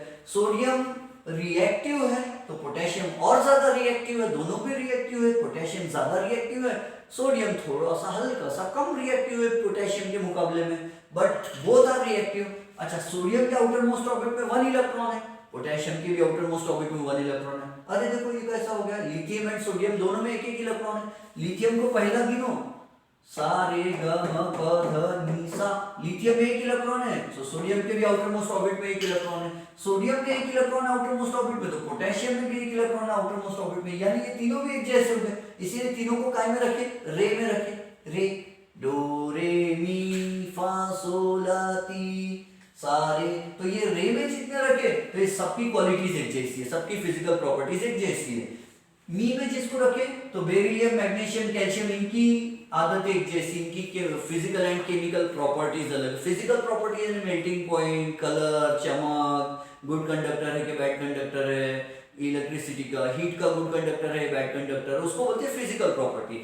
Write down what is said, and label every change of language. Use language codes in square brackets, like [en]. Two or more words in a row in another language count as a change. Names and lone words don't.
[hi] सोडियम रिएक्टिव है तो पोटेशियम और ज्यादा रिएक्टिव है, दोनों भी रिएक्टिव है, पोटेशियम ज्यादा रिएक्टिव है, सोडियम थोड़ा सा हल्का सा कम रिएक्टिव है पोटेशियम के मुकाबले में, [en] but both are reactive. [hi] अच्छा, सोडियम के [en] outer most orbit [hi] में 1 इलेक्ट्रॉन है, पोटेशियम के भी [en] outer most orbit [hi] में 1 इलेक्ट्रॉन है। अरे देखो ये कैसा हो गया, [en] lithium and sodium [hi] दोनों में एक एक इलेक्ट्रॉन है। लिथियम को पहला गिनो, सा रे ग म प ध नि सा, लिथियम में 1 इलेक्ट्रॉन है, तो सोडियम के भी [en] outer most orbit [hi] में 1 इलेक्ट्रॉन है। सोडियम के 1 इलेक्ट्रॉन [en] outer most orbit [hi] में, तो पोटेशियम में भी 1 इलेक्ट्रॉन [en] outer most orbit [hi] में, यानी ये तीनों भी एक जैसे हो गए। इसीलिए तीनों को काय में रखे, रे में रखे। रे डो रे मी फा सो ला ती सारे, तो ये रे में जितने रखे तो ये सबकी क्वालिटीज एक जैसी है, सबकी [en] physical properties [hi] एक जैसी है। मी में जिसको रखे तो बेरिलियम, मैग्नीशियम, कैल्शियम, इनकी आदत एक जैसी, इनकी [en] physical and chemical properties [hi] अलग। [en] physical properties [hi] में [en] melting point, [hi] कलर, चमक, [en] good conductor [hi] है कि [en] bad conductor [hi] है, इलेक्ट्रिसिटी का, हीट का [en] good conductor [hi] है [en] bad conductor, [hi] उसको बोलते हैं [en] physical property.